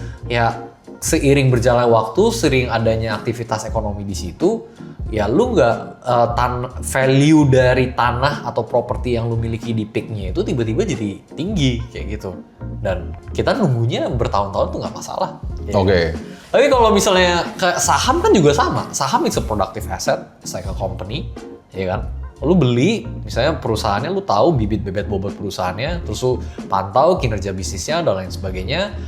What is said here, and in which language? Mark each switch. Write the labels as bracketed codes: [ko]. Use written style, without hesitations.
[id] Ya seiring berjalan waktu, sering adanya aktivitas ekonomi di situ, ya lu nggak value dari tanah atau properti yang lu miliki di peak-nya itu tiba-tiba jadi tinggi kayak gitu. Dan kita nunggunya bertahun-tahun tuh nggak masalah. Ya. Oke. Tapi kalau misalnya kayak saham kan juga sama. [en] Saham it's a productive asset, it's like a company, [id] ya kan? Lu beli, misalnya perusahaannya, lu tahu bibit-bibit bobot perusahaannya, terus lu pantau kinerja bisnisnya dan lain sebagainya.